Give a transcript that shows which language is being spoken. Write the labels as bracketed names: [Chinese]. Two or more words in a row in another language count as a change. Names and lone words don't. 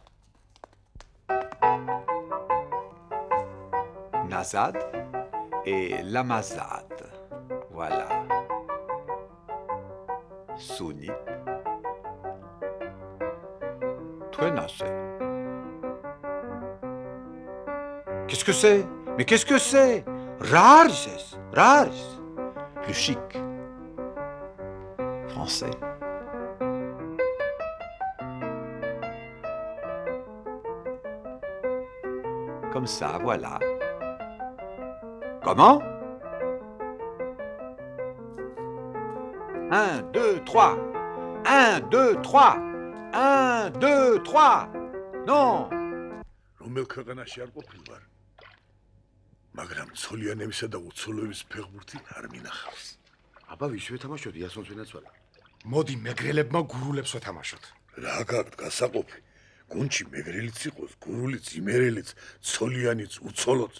[French] назад et ламазад. Voilà. Суни. [Georgian] თქვენ ასე. [French] Qu'est-ce que c'est? Mais qu'est-ce que c'est? [Georgian] რა არის ეს? რა არის? [French] Le chic. Français. Comme ça, voilà. Comment? 1, 2, 3. 1, 2, 3. 1, 2, 3. Non. [Georgian] რომელ ქვეყანაში არ ყოფილ ვარ? მაგრამ ცოლიანებისა და უცოლოების ფეხბურთი არ მინახავს. აბა ვისვე თამაშობ იასონს ვინაცვალა. მოდი მეგრელებმა გურულებს ვეთამაშოთ. რა გაქვთ გასაყოფი? გუნდში მეგრელიც იყოს, გურულიც, იმერელიც, ცოლიანიც, უცოლოც.